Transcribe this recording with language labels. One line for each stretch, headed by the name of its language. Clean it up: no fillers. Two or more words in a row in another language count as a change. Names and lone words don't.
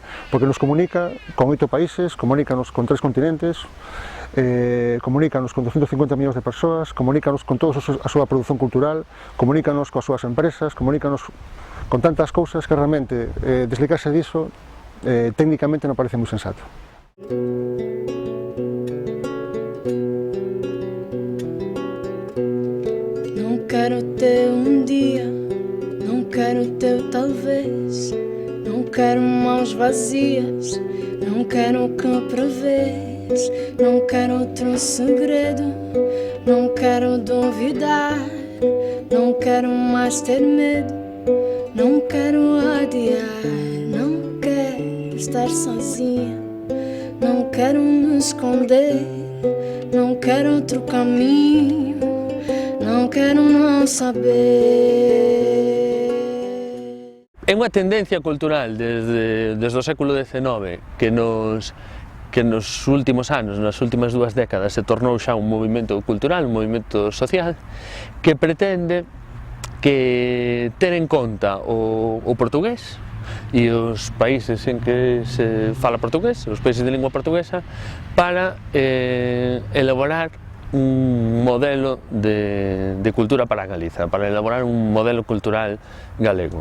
Galician: Porque nos comunica con 8 países, comunícanos con 3 continentes, comunícanos con 250 millóns de persoas, comunícanos con toda a súa produción cultural, comunícanos coas súas empresas, comunícanos con tantas cousas que realmente desligarse diso técnicamente non parece moi sensato.
Portuguese: Não quero ter dia, não quero teu talvez, não quero mãos vazias, não quero o que prevês. Não quero outro segredo, não quero duvidar, não quero mais ter medo, não quero adiar, não quero estar sozinha. Não quero me esconder, não quero outro caminho, não quero não saber.
Galician: É unha tendencia cultural desde o século XIX que nos últimos anos, nas últimas 2 décadas, se tornou xa un movimento cultural, un movimento social, que pretende que ter en conta o portugués e os países en que se fala portugués, os países de lingua portuguesa, para elaborar un modelo de cultura para Galiza, para elaborar un modelo cultural galego.